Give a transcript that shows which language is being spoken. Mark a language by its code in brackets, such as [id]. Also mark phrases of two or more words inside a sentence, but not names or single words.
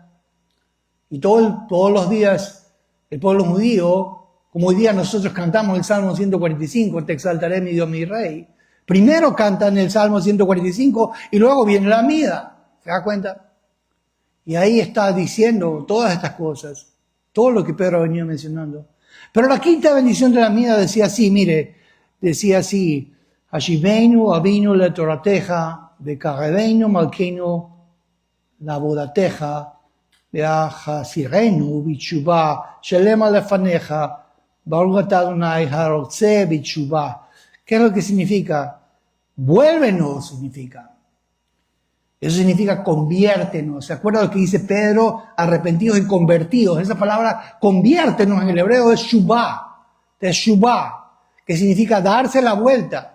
[es] Y todos los días el pueblo judío, como hoy día nosotros cantamos el Salmo 145, te exaltaré mi Dios, mi Rey. Primero cantan el Salmo 145 y luego viene la Amida. ¿Se da cuenta? Y ahí está diciendo todas estas cosas, todo lo que Pedro ha venido mencionando. Pero la quinta bendición de la Amida decía así, mire, decía así, [he] השיבנו אבינו לתורתך, וקרבנו מלכנו לעבודתך, והחסירנו בתשובה שלמה לפניך ברוך אתה אדוני הרוצה בתשובה. [es] ¿Qué es lo que significa? Vuélvenos significa. Eso significa conviértenos. ¿Se acuerda lo que dice Pedro? Arrepentidos y convertidos. Esa palabra conviértenos en el hebreo es shubá, que significa darse la vuelta.